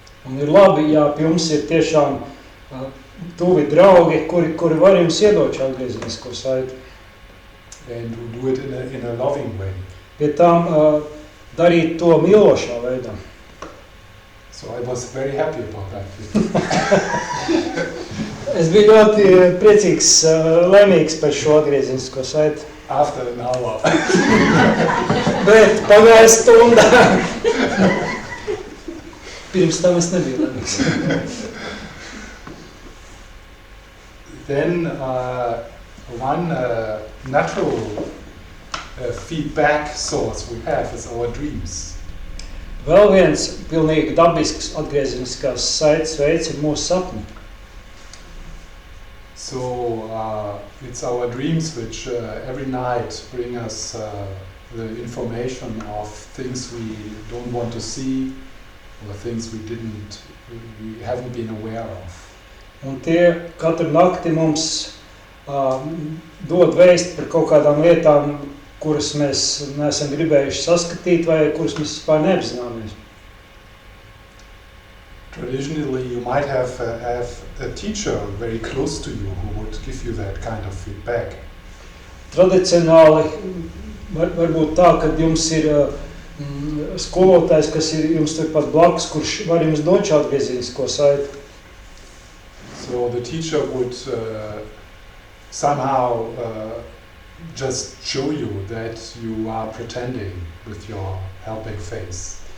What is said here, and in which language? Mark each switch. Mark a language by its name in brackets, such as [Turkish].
[Latvian] Un ir labi, ja pie jums ir tiešām tuvi draugi, kuri var jums iedot šo atgriezenisko saiti. [English] And who do it in a loving way. [Latvian] Pie tām darīt to mīlošā veidā. [English] So I was very happy about that. [Latvian] Es biju ļoti priecīgs, laimīgs par šo atgriezenisko saiti. [English] After an hour. [Latvian] Bet pagāja stunda. Pirms tam es nebiju laimīgs. [English] Then one natural feedback source we have is our dreams. [Latvian] Vēl viens pilnīgi dabisks atgriezeniskās saites veids ir mūsu sapni. [English] So it's our dreams which every night bring us the information of things we don't want to see or things we haven't been aware of. [Latvian] Un tie katru nakti mums dod vēst par kaut kādām lietām, kuras mēs neesam gribējuši saskatīt vai kuras mēs vispār neapzināmies. [English] Traditionally, you might have a teacher very close to you who would give you that kind of feedback. [Latvian] Tradicionāli varbūt tā, ka jums ir skolotājs, kas ir jums turpat blakus, kurš var jums dot šo atgriezenisko saiti. [English] So the teacher would somehow just show you that you are pretending with your helping face.